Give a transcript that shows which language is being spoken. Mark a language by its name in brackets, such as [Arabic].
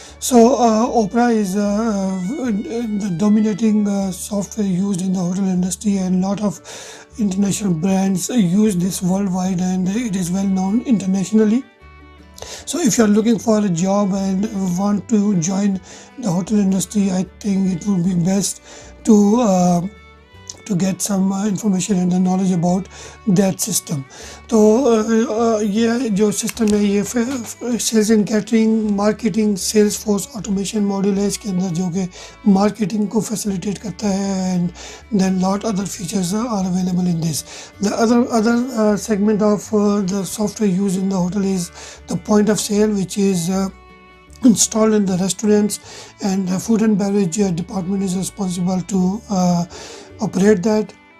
[English] So Opera is the dominating software used in the hotel industry, and lot of international brands use this worldwide, and it is well known internationally. So if you are looking for a job and want to join the hotel industry, I think it would be best to get some information and the knowledge about that system. [Urdu] تو یہ جو system ہے یہ sales and catering, marketing, sales force automation module ہے اس کے اندر، جو کہ marketing کو فیسیلیٹیٹ کرتا ہے. [English] And then lot other features are available in this. The other segment of the software used in the hotel is the point of sale, which is installed in the restaurants, and the food and beverage department is responsible to operate that.